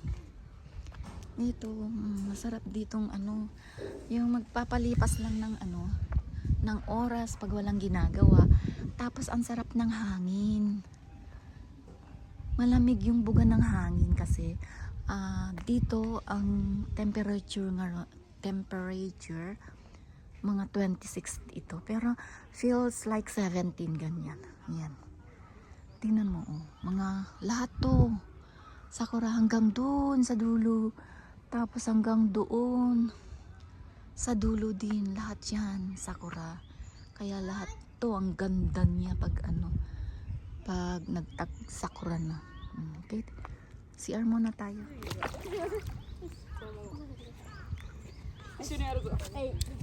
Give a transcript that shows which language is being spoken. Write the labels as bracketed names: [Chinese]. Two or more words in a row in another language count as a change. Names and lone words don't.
[Filipino] Ito, masarap ditong yung magpapalipas lang ng ng oras pag walang ginagawa. Tapos, ang sarap ng hangin. Malamig yung buga ng hangin kasi dito, ang temperature mga 26 ito, pero [English] feels like [Filipino] 17 ganyan. Ayan, tingnan mo, mga lahat to sakura hanggang doon sa dulo, tapos hanggang doon sa dulo din, lahat yan sakura. Kaya lahat to ang ganda niya pag pag nagtag sakura na. Okay, CR muna tayo. Hey.